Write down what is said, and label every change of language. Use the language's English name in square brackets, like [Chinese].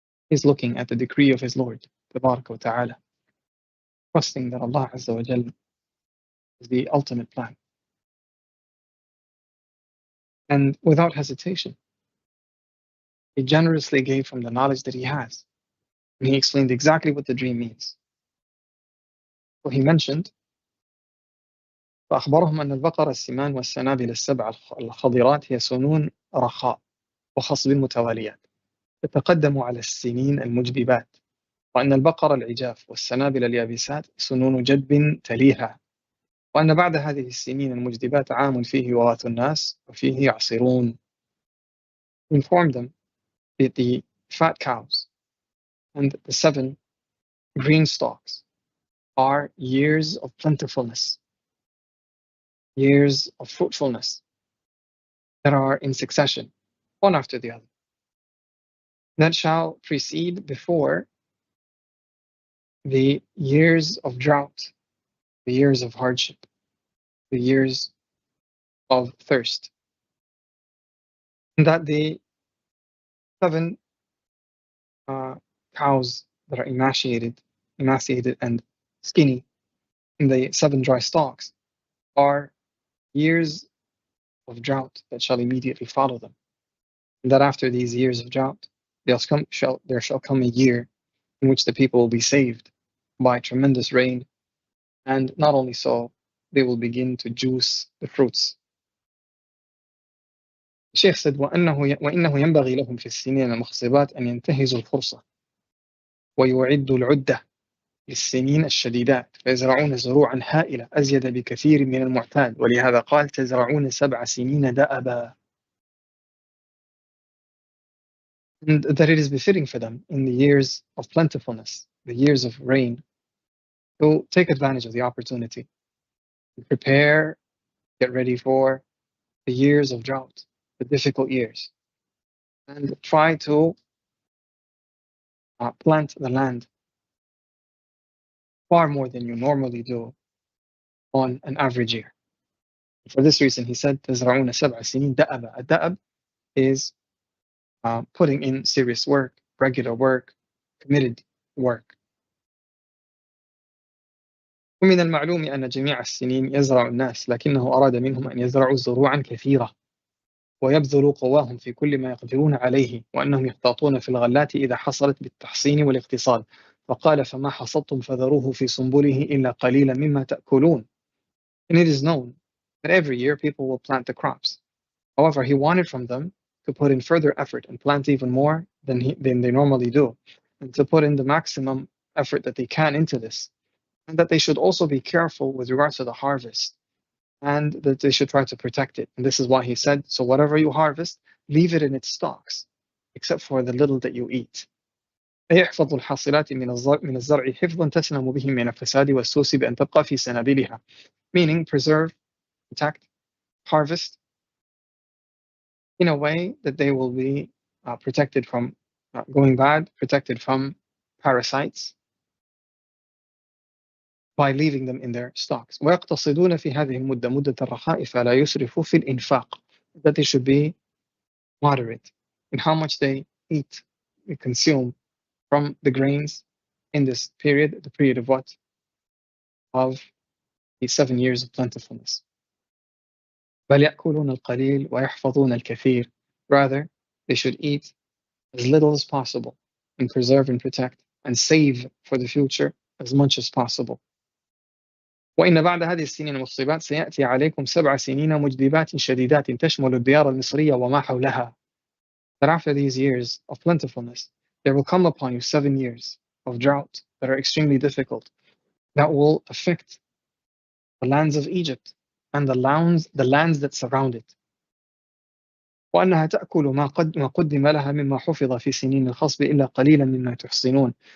[English] He's looking at the decree of his Lord, Tabaraka wa Ta'ala, trusting that Allah Azza wa Jal is the ultimate plan. And without hesitation, he generously gave from the knowledge that he has. And he explained exactly what the dream means. So he mentioned, [Arabic] فأخبرهم أن البقر السمان والسنابل السبع الخضرات هي سنون رخاء وخصب متواليات تتقدم على السنين المجدبات، وأن البقر العجاف والسنابل اليابسات سنون جدب تليها، وأن بعد هذه السنين المجدبات عام فيه يغاث الناس وفيه يعصرون. [English] Inform them that the fat cows and the 7 green stalks are years of plentifulness, years of fruitfulness that are in succession, one after the other, that shall precede before the years of drought, the years of hardship, the years of thirst. And that the 7 cows that are emaciated and skinny in the 7 dry stalks are years of drought that shall immediately follow them. And that after these years of drought, there shall come a year in which the people will be saved by tremendous rain. And not only so, they will begin to juice the fruits. [Arabic] الشيخ [English] said [Arabic] وإنه ينبغي لهم في السنين المخصبات أن ينتهزوا الفرصة ويعدوا العدة للسنين الشديدات فيزرعون زروعا هائلة أزيد بكثير من المعتاد، ولهذا قال تزرعون 7 سنين دأبا. [English] And that it is befitting for them in the years of plentifulness, the years of rain, to take advantage of the opportunity, prepare, get ready for the years of drought, the difficult years, and try to plant the land far more than you normally do on an average year. For this reason, he said, [Arabic] تزرعون 7 سنين دأبا. [English] A da'ab is putting in serious work, regular work, committed work. [Arabic] ومن المعلوم أن جميع السنين يزرع الناس، لكنه أراد منهم أن يزرعوا زروعا كثيرة ويبذلوا قواهم في كل ما يقدرون عليه، وأنهم يحتاطون في الغلات إذا حصلت بالتحصين والاقتصاد، فقال فما حصدتم فذروه في سنبله إلا قليلا مما تأكلون. [English] And it is known that every year people will plant the crops. However, he wanted from them to put in further effort and plant even more than they normally do, and to put in the maximum effort that they can into this, and that they should also be careful with regards to the harvest, and that they should try to protect it. And this is why he said, so whatever you harvest, leave it in its stalks, except for the little that you eat. [Arabic] يحفظ الحاصلات من الزرع حفظا تسلم به من الفساد والسوس بأن تبقى في سنابلها. [English] Meaning, preserve, protect, harvest in a way that they will be protected from going bad, protected from parasites, by leaving them in their stocks. [Arabic] ويقتصدون في هذه المدة مدة الرخاء فلا يسرفوا في الإنفاق. [English] That they should be moderate in how much they eat, they consume from the grains in this period, the period of what? Of the 7 years of plentifulness. [Arabic] بل يأكلون القليل ويحفظون الكثير. [English] Rather, they should eat as little as possible and preserve and protect and save for the future as much as possible. [Arabic] وإن بعد هذه السنين المصيبات سيأتي عليكم 7 سنين مجدبات شديدات تشمل الديار المصرية وما حولها. [English] That after these years of plentifulness, there will come upon you 7 years of drought that are extremely difficult, that will affect the lands of Egypt and the lands that surround it. [Arabic] وأنها تأكل ما قدم لها مما حفظ في سنين الخصب إلا قليلا مما تحصنون.